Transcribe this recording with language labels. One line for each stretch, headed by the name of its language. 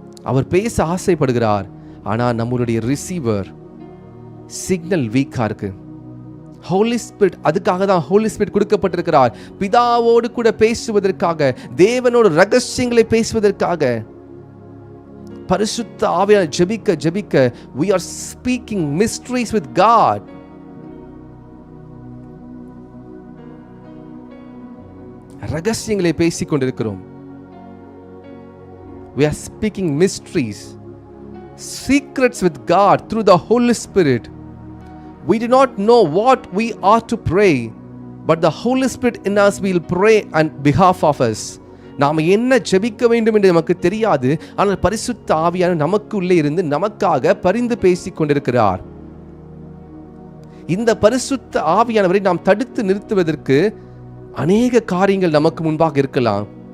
Tamil: அவர் பேச ஆசைப்படுகிறார், ஆனால் நம்மளுடைய ரிசீவர் சிக்னல் வீக்கா இருக்கு. ஹோலி ஸ்பிரிட், அதுக்காக தான் ஹோலி ஸ்பிரிட் கொடுக்கப்பட்டிருக்கிறார், பிதாவோடு கூட பேசுவதற்காக, தேவனோட ரகசியங்களை பேசுவதற்காக. பரிசுத்த ஆவியானவர் ஜெபிக்க ஜெபிக்க
English: we are speaking mysteries with God.
Tamil: ரகசியங்களை பேசிக் கொண்டிருக்கிறோம்.
English: we are speaking mysteries, secrets with God through the Holy Spirit. We do not know what we are to pray, but the Holy Spirit in us will pray on behalf of us.
Tamil: நாம் என்ன ஜெபிக்க வேண்டும் என்று நமக்கு தெரியாது, ஆனால் பரிசுத்த ஆவியானவர் நமக்கு உள்ளே இருந்து நமக்காக பரிந்து பேசிக் கொண்டிருக்கிறார். இந்த பரிசுத்த ஆவியானவரை நாம் தடுத்து நிறுத்துவதற்கு அநேக காரியங்கள் நமக்கு முன்பாக இருக்கலாம்.